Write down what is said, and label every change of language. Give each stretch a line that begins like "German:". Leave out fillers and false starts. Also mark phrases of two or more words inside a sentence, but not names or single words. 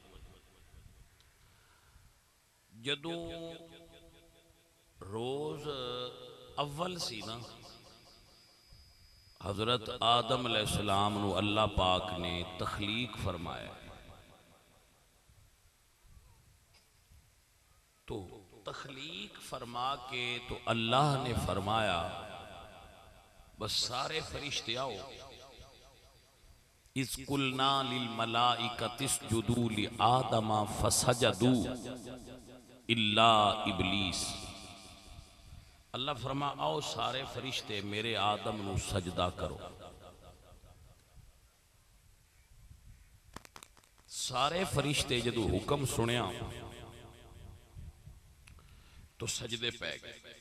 Punjabi: جدوں روز اول سی نا، حضرت آدم علیہ‌السلام نوں اللہ پاک نے تخلیق فرمایا، تو تخلیق فرما کے تو اللہ نے فرمایا بس سارے فرشتے آؤ.
Arabic: إذ قلنا للملائكة اسجدوا لآدم فسجدوا إلا إبليس.
Punjabi: اللہ فرما آؤ سارے فرشتے میرے آدم نوں سجدہ کرو. سارے فرشتے جدوں حکم سنیا تو سجدے پے گئے.